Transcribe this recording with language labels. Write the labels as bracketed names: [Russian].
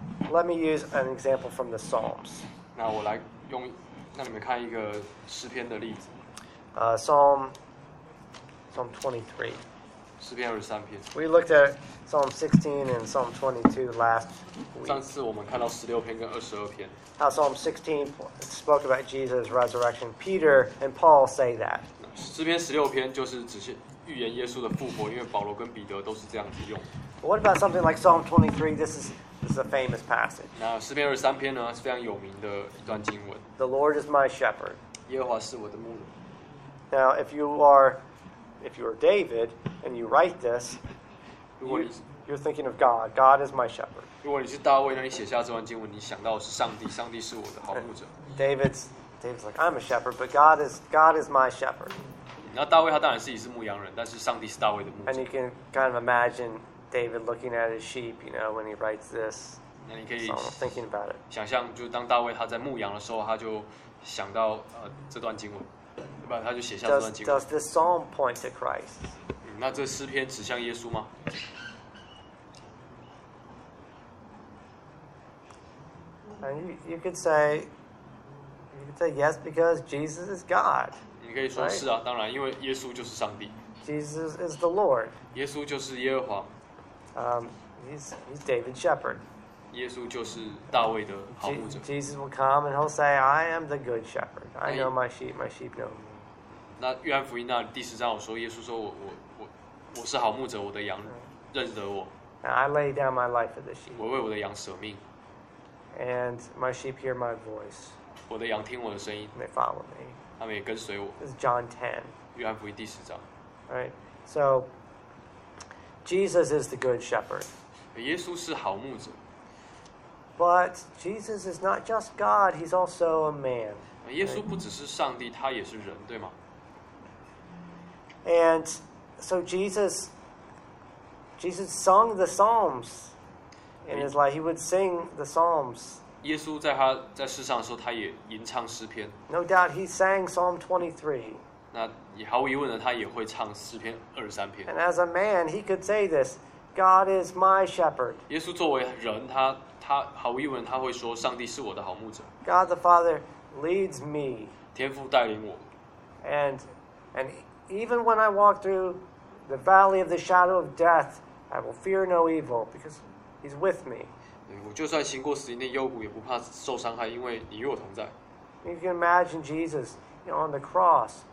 [English] Let me use an example from the Psalms. [Chinese] 那我来用，让你们看一个诗篇的例子。 [English] Psalm 23. [Chinese] 诗篇二十三篇。 [English] We looked at Psalm 16 and Psalm 22 last week. [Chinese] 上次我们看到十六篇跟二十二篇。 [English] How Psalm 16 spoke about Jesus' resurrection. Peter and Paul say that. [Chinese] 诗篇十六篇就是指预言耶稣的复活，因为保罗跟彼得都是这样子用。 [English] What about something like Psalm 23? This is a famous passage. [Chinese] 那诗篇二十三篇呢，是非常有名的一段经文。 [English] The Lord is my shepherd. [Chinese] 耶和华是我的牧人。 [English] Now, if you are David and you write this, you're thinking of God. God is my shepherd. [Chinese] 如果你是大卫，那你写下这段经文，你想到的是上帝，上帝是我的好牧者。 [English] David's like I'm a shepherd, but God is my shepherd. [Chinese] 那大卫他当然自己是牧羊人，但是上帝是大卫的牧者。 [English] And you can kind of imagine David looking at his sheep, you know, when he writes this. [Chinese] 那你可以 [English] thinking about it. [Chinese] 想象就当大卫他在牧羊的时候，他就想到这段经文，对吧？他就写下这段经文。 [English] Does this psalm point to Christ? [Chinese] 那这诗篇指向耶稣吗？ [English] And you could say yes because Jesus is God. [Chinese] 你可以说是啊，当然，因为耶稣就是上帝。 [English] Jesus is the Lord. [Chinese] 耶稣就是耶和华。 [English] He's David's shepherd. [Chinese] 耶稣就是大卫的好牧者。 [English] Jesus will come and he'll say, "I am the good shepherd. I know my sheep know me." [Chinese] 那约翰福音那第十章，我说耶稣说我是好牧者，我的羊认得我。 [English] Now I lay down my life for the sheep. [Chinese] 我为我的羊舍命。 [English] And my sheep hear my voice. [Chinese] 我的羊听我的声音。 [English] They follow me. [Chinese] 他们也跟随我。 [English] This is John 10. [Chinese] 约翰福音第十章。 [English] Right. So Jesus is the good shepherd. [Chinese] 耶稣是好牧者。 [English] But Jesus is not just God. He's also a man. [Chinese] 耶稣不只是上帝，他也是人，对吗？ [English] And so Jesus sung the Psalms. In his life, he would sing the Psalms. [Chinese] 耶稣在世上的时候，他也吟唱诗篇。 [English] No doubt, he sang Psalm 23. [Chinese] 那也毫无疑问的，他也会唱诗篇二十三篇。 [English] And as a man, he could say this: "God is my shepherd." [Chinese] 耶稣作为人，他毫无疑问他会说：“上帝是我的好牧者。 [English] ”God the Father leads me. [Chinese] 天父带领我。 [English] And even when I walk through the valley of the shadow of death, I will fear no evil because. He's with me. [Chinese] 我就算行过死荫的幽谷，也不怕受伤害，因为你与我同在。 [English] You can imagine Jesus, you know, on the cross.